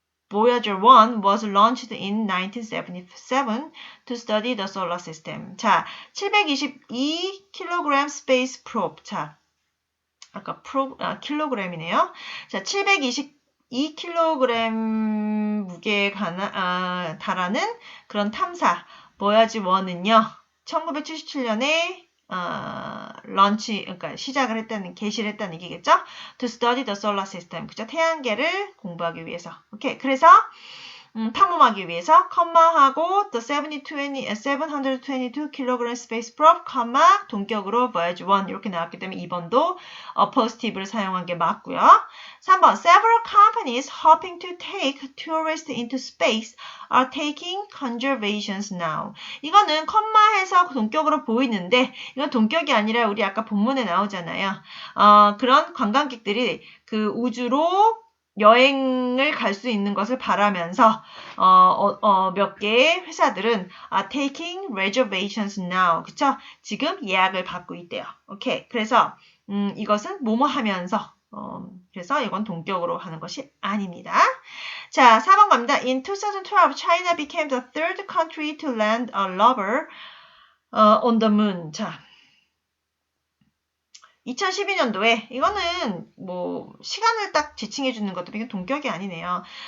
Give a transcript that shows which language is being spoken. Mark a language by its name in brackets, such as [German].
[English] Voyager 1 was launched in 1977 to study the solar system. 자, 722kg space probe. [Korean] 자, 아까 킬로그램이네요. 자, 722kg 무게에 달하는 그런 탐사 보야지 1은요. 1977년에 그러니까 시작을 했다는, 개시를 했다는 얘기겠죠? [English] To study the solar system. [Korean] 그죠? 태양계를 공부하기 위해서. 오케이. 그래서, 탐험하기 위해서, 컴마하고, [English] the 722kg space probe, [Korean] 컴마, 동격으로 voyage 1. 이렇게 나왔기 때문에 2번도 appositive를 사용한 게 맞고요. [English] 3번, several companies hoping to take tourists into space are taking conservations now. [Korean] 이거는 컴마해서 동격으로 보이는데 이건 동격이 아니라 우리 아까 본문에 나오잖아요. 그런 관광객들이 그 우주로 여행을 갈 수 있는 것을 바라면서 몇 개의 회사들은 [English] are taking reservations now. [Korean] 그쵸? 지금 예약을 받고 있대요. 오케이. 그래서 이것은 뭐뭐 하면서 그래서 이건 동격으로 하는 것이 아닙니다. 자, 4번 갑니다. [English] In 2012, China became the third country to land a rover on the moon. [Korean] 자, 2012년도에 이거는 뭐 시간을 딱 지칭해 주는 것도 이게 동격이 아니네요.